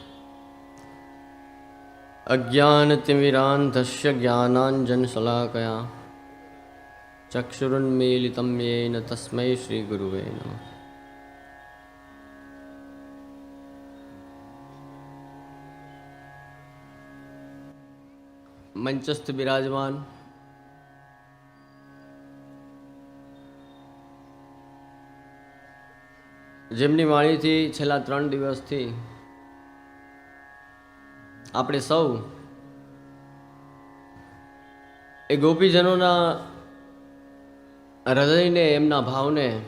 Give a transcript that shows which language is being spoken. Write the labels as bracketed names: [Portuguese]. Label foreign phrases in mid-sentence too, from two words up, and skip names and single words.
[Sanskrit] अज्ञानतिमिरान्धस्य ज्ञानाञ्जनशलाकया चक्षुरुन्मीलितं येन तस्मै श्रीगुरुवे नमः। [Hindi] मंचस्थ विराजमान [Gujarati] જેમની વાણીથી છેલ્લા 3 દિવસથી આપણે સૌ એ ગોપીજનોના હૃદયને, એમના ભાવને